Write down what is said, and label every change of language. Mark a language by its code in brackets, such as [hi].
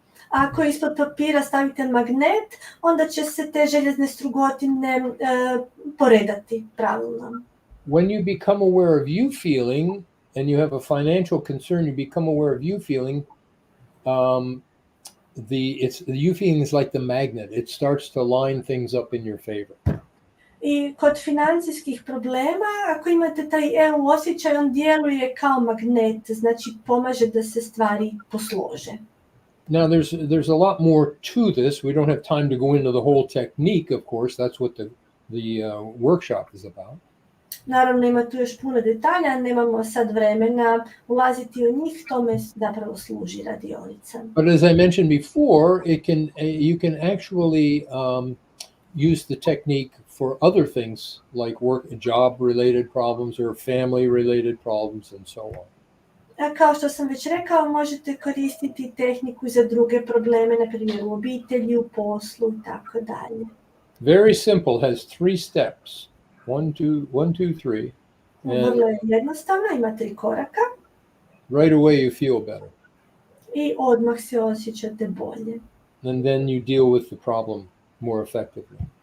[hr] Ako ispod papira stavite magnet, onda će se te željezne strugotine poredati pravilno. [en] When you become aware of you feeling, and you have a financial concern, you become aware of you feeling, the you feeling is like the magnet. It starts to line things up in your favor. [hr] I kod financijskih problema, ako imate taj EU osjećaj, on djeluje kao magnet, znači pomaže da se stvari poslože. [en] Now, there's a lot more to this. We don't have time to go into the whole technique, of course. That's what the workshop is about. [hr] Naravno, ima tu još puno detalja, nemamo sad vremena ulaziti u njih, tome zapravo služi radionica. [en] But as I mentioned before, you can actually use the technique for other things like job-related problems or family-related problems and so on. [hr] Kao što sam već rekao, možete koristiti tehniku za druge probleme, na primjer u obitelji, u poslu i tako dalje. [en] Very simple, has 3 steps. 1, 2, 3. [hr] Vrlo je jednostavno, ima 3 koraka. [en] Right away you feel better. [hr] I odmah se osjećate bolje. [en] And then you deal with the problem more effectively.